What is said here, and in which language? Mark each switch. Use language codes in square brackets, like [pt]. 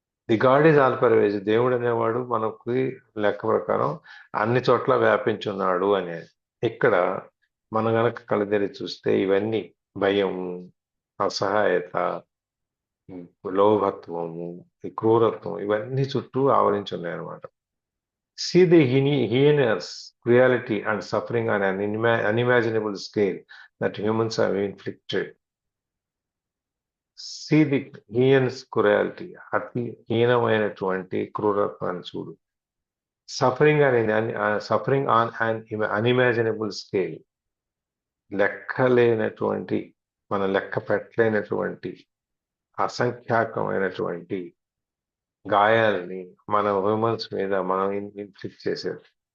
[en] The god is all pervasive. [te] దేవుడు అనేవాడు మనకి లెక్క ప్రకారం అన్ని చోట్ల వ్యాపించున్నాడు అనేది. ఇక్కడ మనం గనక కళ్ళు తెరిచి చూస్తే ఇవన్నీ భయం, అసహాయత, లోభత్వము, ఈ క్రూరత్వం, ఇవన్నీ చుట్టూ ఆవరించి ఉన్నాయి అనమాట. [en] See the heinous cruelty and suffering on an unimaginable scale that humans have inflicted. See the heinous cruelty, [te] అతి హీనమైనటువంటి క్రూరత్వాన్ని చూడు. [en] suffering on an unimaginable scale, [te] లెక్కలేనటువంటి, మనం లెక్క పెట్టలేనటువంటి అసంఖ్యాకమైనటువంటి గాయాలని మన హ్యూమన్స్ మీద మనం ఇన్ఫ్లిక్ట్ చేసేది.